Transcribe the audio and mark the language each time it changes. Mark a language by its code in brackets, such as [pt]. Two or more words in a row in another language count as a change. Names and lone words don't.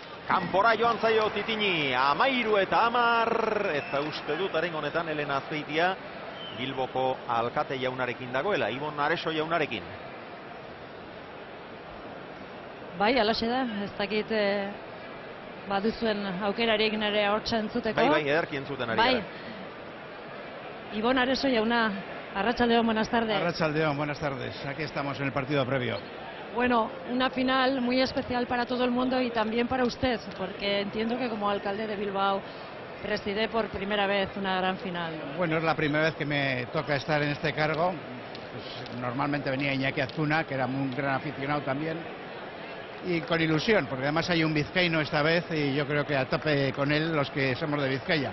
[eu] Kanpora joan zaio Titini, 13-10, eta uste dut aren honetan Elena Azpeitia Bilboko alkate jaunarekin dagoela, Ibon Areso jaunarekin. Bai, alaxe da, ez dakit baduzuen aukerarik nire hortza entzuteko. Bai, ederki entzuten ari Bai, gara. Ibon Areso jauna, arratsaldeon, [es] buenas tardes. Arratsaldeon, buenas tardes. Aquí estamos en el partido previo. Bueno, una final muy especial para todo el mundo y también para usted, porque entiendo que como alcalde de Bilbao preside por primera vez una gran final. Bueno, es la primera vez que me toca estar en este cargo. Pues, normalmente venía Iñaki Azcuna, que era un gran aficionado también, y con ilusión, porque además hay un vizcaíno esta vez y yo creo que a tope con él los que somos de Vizcaya.